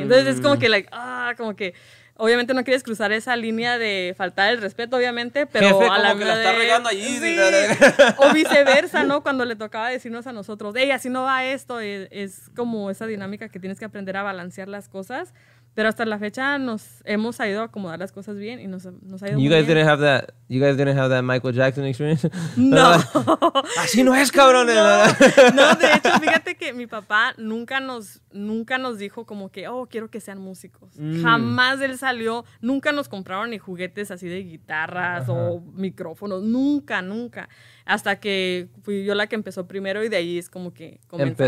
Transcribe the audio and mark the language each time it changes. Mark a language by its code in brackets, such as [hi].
[es] Entonces es como que, como que obviamente no quieres cruzar esa línea de faltar el respeto, obviamente, pero jefe, a la como que la está regando allí. Sí, o viceversa, ¿no? Cuando le tocaba decirnos a nosotros, hey, así no va esto, es como esa dinámica que tienes que aprender a balancear las cosas. Pero hasta la fecha nos hemos ido a acomodar las cosas bien y nos ha ido muy bien. [en] You guys didn't have that Michael Jackson experience? [es] No. Así no es, cabrones. No, de hecho, fíjate que mi papá nunca nos dijo como que, oh, quiero que sean músicos. Jamás él salió, nunca nos compraron ni juguetes así de guitarras o micrófonos, nunca. Hasta que fui yo la que empezó primero y de ahí es como que comenzamos.